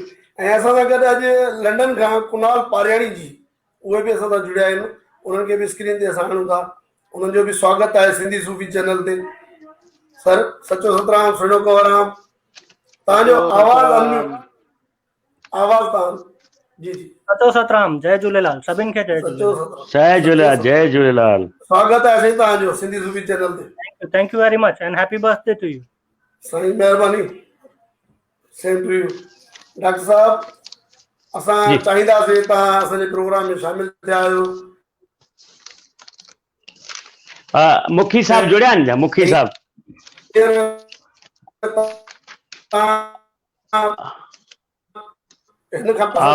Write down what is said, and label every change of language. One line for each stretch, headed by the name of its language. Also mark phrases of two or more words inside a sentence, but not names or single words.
Sindhi: ऐं असां सां गॾु अॼु लंडन खां कुनाल पारियाणी जी, उहे बि असां सां जुड़िया आहिनि। उन्हनि खे बि स्क्रीन ते असां आणूं था। उन्हनि जो बि स्वागत आहे सिंधी सूफ़ी चैनल ते। सर सचो सतराम सुहिणो कंवरराम। तव्हांजो आवाज़ तव्हां जी जी सचो सतराम जय झूलेलाल। सभिनि खे जय झूलेलाल। जय झूलेलाल जय झूलेलाल। स्वागत आहे साईं तव्हांजो सिंधी सूफ़ी चैनल ते।
English: thank you very much and happy birthday to you.
Sindhi: साईं महिरबानी।
English: same to you.
Sindhi: डॉक्टर साहब असां चाहींदासीं तव्हां असांजे प्रोग्राम में शामिल थिया आहियो। मुखी साहब जुड़िया आहिनि छा? मुखी साहब हिन खां पसंदि